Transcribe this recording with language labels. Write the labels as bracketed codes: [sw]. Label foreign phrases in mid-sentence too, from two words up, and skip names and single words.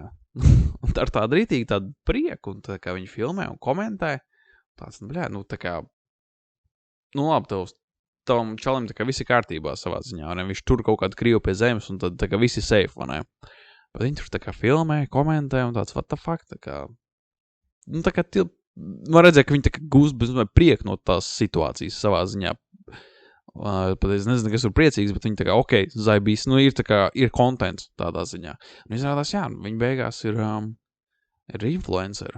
[lv] Un ar tādu rītīgi tādu prieku, un tā kā viņi filmē un komentē, tāds, tā kā, labi, tavam čalim tā kā visi kārtībā savā ziņā, un viņš tur kaut kādu krievu pie zemes, un tad tā kā visi safe, vai ne? Bet viņi tur tā kā filmē, komentē, un tāds, [en] what the fuck, [lv] tā kā, tā kā man redzēja, ka viņi tā kā gūst prieku no tās situācijas savā ziņā. Pat es nezinu, kas ir priecīgs, bet viņi tā kā, ok, zaibīs, ir tā kā, ir kontents tādā ziņā. Un izrādās, viņi beigās ir influenceri.